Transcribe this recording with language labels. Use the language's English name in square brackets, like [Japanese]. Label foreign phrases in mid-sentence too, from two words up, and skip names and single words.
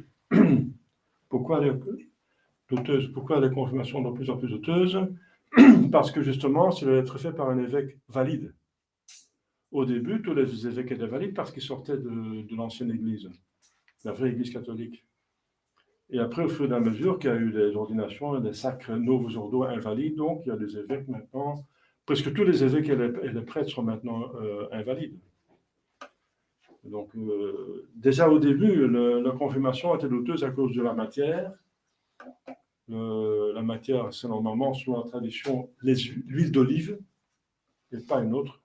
[French] Pourquoi les confirmations sont de plus en plus douteuses? Parce que justement, ça doit être fait par un évêque valide. Au début, tous les évêques étaient valides parce qu'ils sortaient de l'ancienne Église, la vraie Église catholique. Et après, au fur et à mesure qu'il y a eu des ordinations et des sacres [Latin] novos ordo [French] invalides, donc il y a des évêques maintenant, presque tous les évêques et les prêtres sont maintenant invalides. Donc, déjà au début, la confirmation était douteuse à cause de la matière. La matière, c'est normalement, selon la tradition, l'huile d'olive, et pas une autre.